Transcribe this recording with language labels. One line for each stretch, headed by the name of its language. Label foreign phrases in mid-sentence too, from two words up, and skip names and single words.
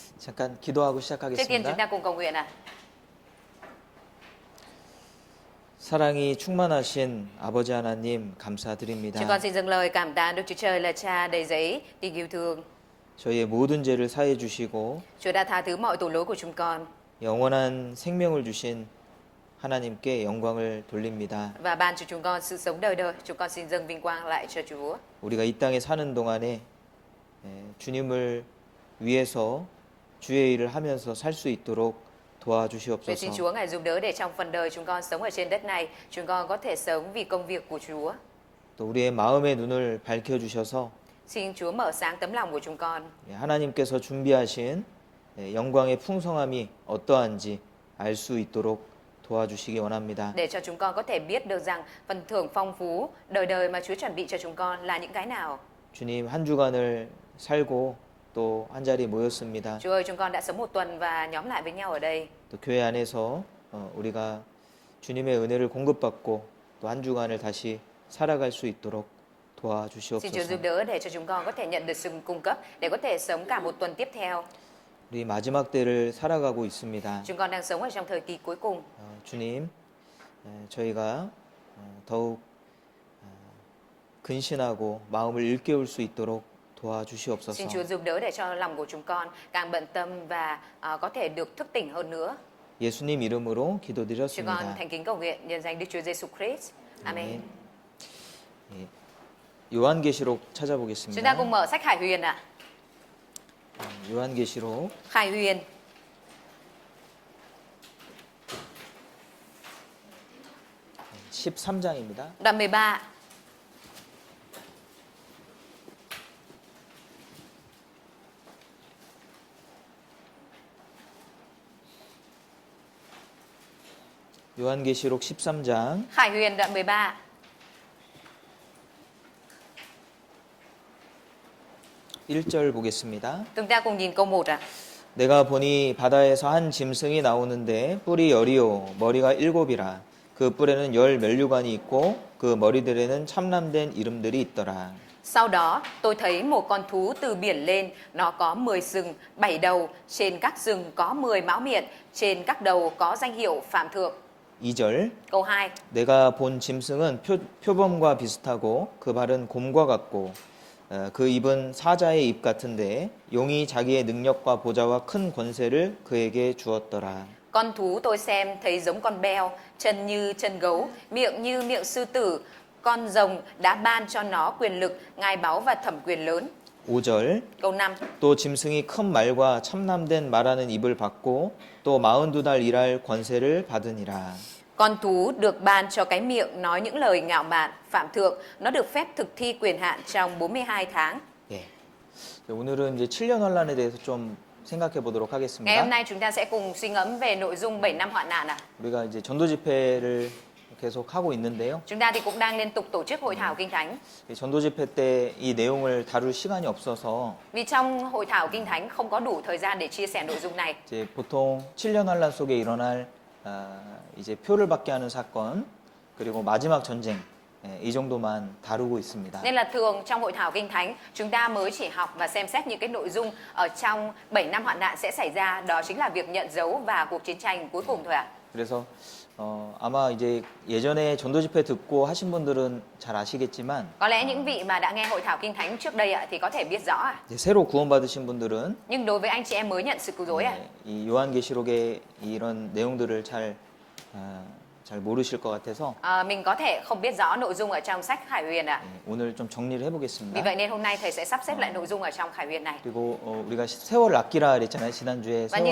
Korean: 잠깐 기도하고
Vietnamese: Trước tiên chúng
Korean: 시작하겠습니다.
Vietnamese: ta cùng cầu nguyện ạ.
Korean: 사랑이 충만하신 아버지 하나님
Vietnamese: Chúng
Korean: 감사드립니다.
Vietnamese: con xin dâng lời cảm tạ Đức Chúa Trời là Cha đầy dẫy tình yêu thương.
Korean: 저희의 모든 죄를 사해 주시고
Vietnamese: Chúa đã tha thứ mọi tội lỗi của chúng con
Korean: 영원한 생명을 주신 하나님께 영광을 돌립니다.
Vietnamese: và ban cho chúng con sự sống đời đời. Chúng con xin dâng vinh quang lại cho Chúa.
Korean: 우리가 이 땅에 사는 동안에 주님을 위해서 주의 일을 하면서 살 수 있도록
Vietnamese: Nguyện xin
Korean: 도와주시옵소서.
Vietnamese: Chúa Ngài giúp đỡ để trong phần đời chúng con sống ở trên đất này, chúng con có thể sống vì công việc của Chúa.
Korean: 또 우리의 마음의 눈을 밝혀 주셔서
Vietnamese: Xin Chúa mở sáng tấm lòng của chúng con.
Korean: 하나님께서 준비하신 영광의 풍성함이 어떠한지 알 수 있도록 도와주시기 원합니다.
Vietnamese: Để cho chúng con có thể biết được rằng phần thưởng phong phú đời đời mà Chúa chuẩn bị cho chúng con là những cái nào.
Korean: 주님 한 주간을 살고 또 한 자리 모였습니다.
Vietnamese: Chúa ơi, chúng con đã sống một tuần và nhóm lại với nhau ở đây.
Korean: 또 교회 안에서 우리가 주님의 은혜를 공급받고 또 한 주간을 다시 살아갈 수 있도록
Vietnamese: Xin Chúa giúp
Korean: 도와주시옵소서.
Vietnamese: đỡ để cho chúng con có thể nhận được sự cung cấp để có thể sống cả một tuần tiếp theo.
Korean: 우리 마지막 때를 살아가고 있습니다.
Vietnamese: Chúng con đang sống ở trong thời kỳ cuối cùng.
Korean: 주님, 저희가 더욱 근신하고 마음을 일깨울 수 있도록 도와주시옵소서.
Vietnamese: Xin Chúa giúp đỡ để cho lòng của chúng con càng bận tâm và có thể được thức tỉnh hơn nữa.
Korean: 예수님 이름으로
Vietnamese: Chúng con
Korean: 기도드렸습니다.
Vietnamese: thành kính cầu nguyện nhân danh Đức Chúa Giêsu Christ. Amen.
Korean: 예, 요한계시록
Vietnamese: Chúng ta
Korean: 찾아보겠습니다.
Vietnamese: cùng mở sách Khải Huyền ạ.
Korean: 요한계시록
Vietnamese: Khải Huyền
Korean: 13장입니다.
Vietnamese: đoạn 13.
Korean: 요한계시록 13장
Vietnamese: Khải Huyền đoạn 13.
Korean: 1절 보겠습니다.
Vietnamese: Chúng ta cùng nhìn câu 1 ạ.
Korean: 내가 보니 바다에서 한 짐승이 나오는데 뿔이 열이요 머리가 일곱이라 그 뿔에는 열 면류관이 있고 그 머리들에는 참남된 이름들이 있더라.
Vietnamese: Sau đó tôi thấy một con thú từ biển lên, nó có 10 sừng, 7 đầu, trên các sừng có 10 mão miệng, trên các đầu có danh hiệu Phạm Thượng.
Korean: 2절
Vietnamese: Câu 2.
Korean: 내가 본 짐승은 표범과 비슷하고 그 발은 곰과 같고 그 입은 사자의 입 같은데 용이 자기의 능력과 보좌와 큰 권세를 그에게 주었더라.
Vietnamese: Con thú tôi xem thấy giống con beo, chân như chân gấu, miệng như miệng sư tử. Con rồng đã ban cho nó quyền lực, ngai báu và thẩm quyền lớn.
Korean: 5절
Vietnamese: Câu 5.
Korean: 또 짐승이 큰 말과 참남된 말하는 입을 받고 또 42달 일할 권세를 받으니라.
Vietnamese: Con thú được ban cho cái miệng nói những lời ngạo mạn, phạm thượng. Nó được phép thực thi quyền hạn trong 42 tháng.
Korean: 예. 오늘은 이제 7년 환란에 대해서 좀 생각해 보도록
Vietnamese: Ngày hôm
Korean: 하겠습니다.
Vietnamese: nay chúng ta sẽ cùng suy ngẫm về nội dung 7 năm hoạn nạn ạ.
Korean: 우리가 이제 전도 집회를 계속 하고 있는데요.
Vietnamese: Chúng ta thì cũng đang liên tục tổ chức hội thảo kinh thánh.
Korean: 이 전도 집회 때 이 내용을 다룰 시간이 없어서
Vietnamese: Vì trong hội thảo kinh thánh không có đủ thời gian để chia sẻ nội dung này.
Korean: 이제 보통 7년 환란 속에 일어날 이제 표를 받게 하는 사건 그리고 마지막 전쟁 이 정도만 다루고 있습니다.
Vietnamese: Nên là thường trong hội thảo kinh thánh chúng ta mới chỉ học và xem xét những cái nội dung ở trong 7 năm hoạn nạn sẽ xảy ra. Đó chính là việc nhận dấu và cuộc chiến tranh cuối cùng thôi ạ.
Korean: 그래서 아마 이제 예전에 전도 집회 듣고 하신 분들은 잘 아시겠지만
Vietnamese: Có lẽ những vị mà đã nghe hội thảo kinh thánh trước đây ạ thì có thể biết rõ ạ.
Korean: 이제 새로 구원받으신 분들은
Vietnamese: Nhưng đối với anh chị em mới nhận sự cứu rỗi ạ,
Korean: 이 요한계시록의 이런 내용들을 잘 모르실 것 같아서
Vietnamese: mình có thể không biết rõ nội dung ở trong sách Khải Huyền ạ.
Korean: 오늘 좀 정리를
Vietnamese: Vì
Korean: 해보겠습니다.
Vietnamese: vậy nên hôm nay thầy sẽ sắp xếp lại nội dung ở trong Khải Huyền này.
Korean: 그리고 우리가 세월 아끼라 그랬잖아요. 지난주에
Vietnamese: Và như